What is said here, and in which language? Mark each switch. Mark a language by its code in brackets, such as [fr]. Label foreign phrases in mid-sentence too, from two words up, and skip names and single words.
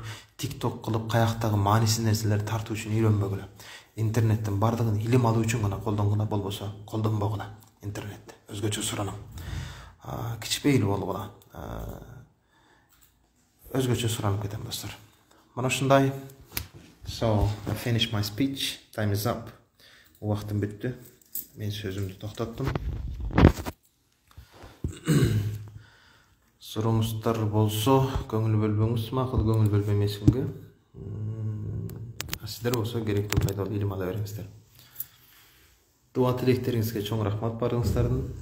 [ky] TikTok кылып, каяктагы маанисиз нерселерди тартуу үчүн үйрөнбөгүлө. Интернеттин бардыгын илим алуу үчүн гана колдонгула, болбосо колдонбогула интернетти. Өзгөчө суранам. Кичпейли болгула. Өзгөчө суранып кетем, достор. Мына ушундай. [en] So, I finished my speech. Time is up. [ky] Убактым бүттү. Мен сөзүмдү токтоттум. Сурооңуздар болсо, көңүл бөлбөңүз, макул көңүл бөлбөймесиңби? Сиздер болсо керектүү пайдалуу илим ала бериңиздер. Дуа тилектериңизге чоң рахмат барыңыздардын.